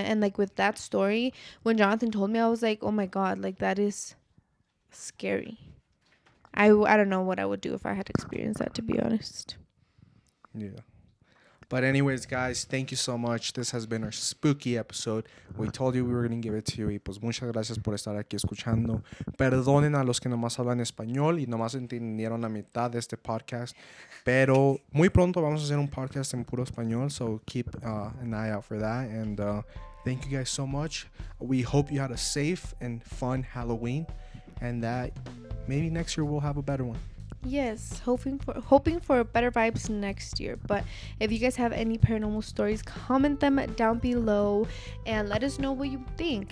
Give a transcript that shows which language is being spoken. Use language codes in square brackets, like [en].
[en] And like with that story, when Jonathan told me, I was like, oh my god, like that is scary. I don't know what I would do if I had experienced that, to be honest. Yeah. But anyways, guys, thank you so much. This has been our spooky episode. We told you we were going to give it to you. [es] Y pues muchas gracias por estar aquí escuchando. Perdonen a los que nomás hablan español y nomás entendieron la mitad de este podcast. Pero muy pronto vamos a hacer un podcast en puro español. [en] So keep an eye out for that. And thank you guys so much. We hope you had a safe and fun Halloween. And that maybe next year we'll have a better one. Yes, hoping for better vibes next year. But if you guys have any paranormal stories, comment them down below and let us know what you think.